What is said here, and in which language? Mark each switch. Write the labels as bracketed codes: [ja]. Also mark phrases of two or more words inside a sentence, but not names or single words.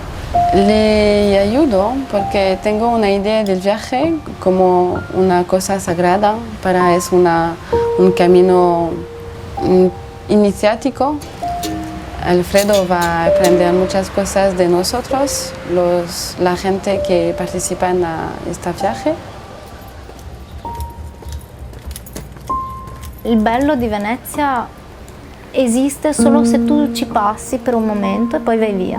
[es] Le ayudo porque tengo una idea del viaje como una cosa sagrada, un camino iniciático. Alfredo va a aprender muchas cosas de nosotros, la gente que participa en este viaje. [it] Il bello di Venezia esiste solo se tu ci passi per un momento e poi vai via.